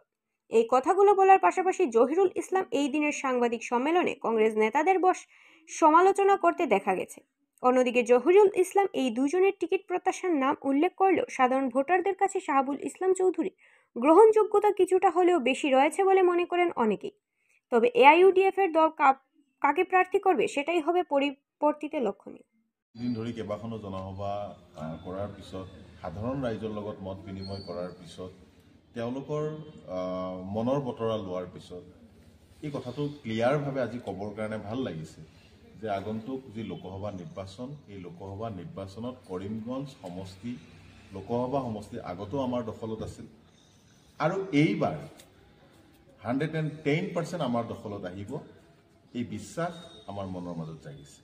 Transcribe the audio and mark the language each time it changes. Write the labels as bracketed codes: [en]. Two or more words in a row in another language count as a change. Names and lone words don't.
[bn] এই কথাগুলো বলার পাশাপাশি জহিরুল ইসলাম এই দিনের সাংবাদিক সম্মেলনে কংগ্রেস নেতাদের সমালোচনা করতে দেখা গেছে। অন্যদিকে জহিরুল ইসলাম এই দুজনের টিকিট প্রত্যাশার নাম উল্লেখ করলেও সাধারণ ভোটারদের কাছে শাহাবুল ইসলাম চৌধুরী গ্রহণযোগ্যতা কিছুটা হলেও বেশি রয়েছে বলে মনে করেন অনেকেই। তবে এআইইউডিএফ এর দল কাকে প্রার্থী করবে সেটাই হবে পরিবর্তিতে লক্ষণীয়। [as] দিন ধৰি কেইবাখনো জনসভা কৰাৰ পিছত সাধাৰণ ৰাইজৰ লগত মত বিনিময় কৰাৰ পিছত তেওঁলোকৰ মনৰ বতৰা লোৱাৰ পিছত এই কথাটো ক্লিয়াৰভাৱে আজি ক'বৰ কাৰণে ভাল লাগিছে যে আগন্তুক যি লোকসভা নিৰ্বাচন, এই লোকসভা নিৰ্বাচনত কৰিমগঞ্জ সমষ্টি লোকসভা সমষ্টি আগতো আমাৰ দখলত আছিল আৰু এইবাৰ 110% আমাৰ দখলত আহিব, এই বিশ্বাস আমাৰ মনৰ মাজত জাগিছে।